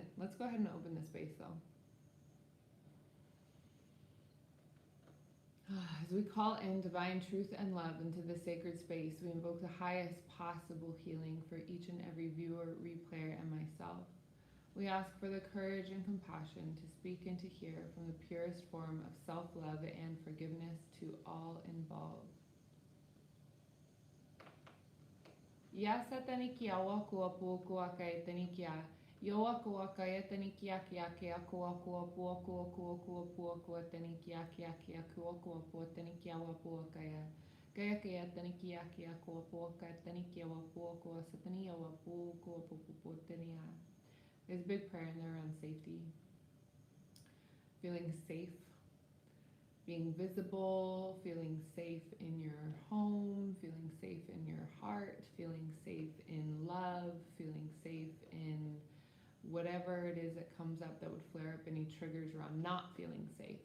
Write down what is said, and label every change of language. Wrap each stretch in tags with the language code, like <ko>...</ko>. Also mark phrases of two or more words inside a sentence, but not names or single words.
<en>Let's go ahead and open this space though. As we call in divine truth and love into the sacred space, we invoke the highest possible healing for each and every viewer, replayer, and myself. We ask for the courage and compassion to speak and to hear from the purest form of self-love and forgiveness to all involved. Ya satanikia wakua puakua kai tanikia. Yoakua kaya tanikia kia kia kua kua puakua kua puakua tanikia kia kia kua pua tanikia wapua kaya. Kaya kaya tanikia kia kua puaka tanikia wapua satania wapu kua pupu tania. There's a big prayer in there around safety. Feeling safe. Being visible, feeling safe in your home, feeling safe in your heart, feeling safe in love, feeling safe in whatever it is that comes up that would flare up any triggers around not feeling safe.</en>